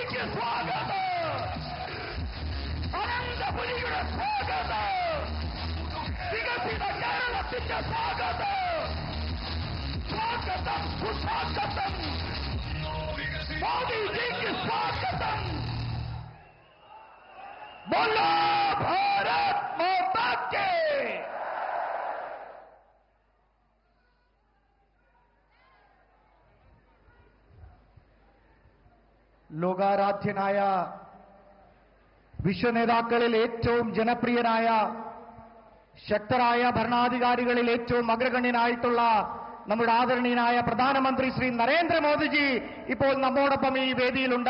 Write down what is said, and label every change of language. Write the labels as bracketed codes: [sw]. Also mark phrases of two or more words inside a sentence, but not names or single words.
[ml] സ്വാഗതം, അനന്തപുരിയുടെ സ്വാഗതം, വികസിത കേരളത്തിന്റെ സ്വാഗതം, സ്വാഗതം സുസ്വാഗതം, മോദിജിക്ക് സ്വാഗതം. [hi] बोलो भारत माता के। [ml] ലോകാരാധ്യനായ വിശ്വനേതാക്കളിൽ ഏറ്റവും ജനപ്രിയനായ ശക്തരായ ഭരണാധികാരികളിൽ ഏറ്റവും അഗ്രഗണ്യനായിട്ടുള്ള നമ്മുടെ ആദരണീയനായ പ്രധാനമന്ത്രി ശ്രീ നരേന്ദ്രമോദിജി ഇപ്പോൾ നമ്മോടൊപ്പം ഈ വേദിയിലുണ്ട്.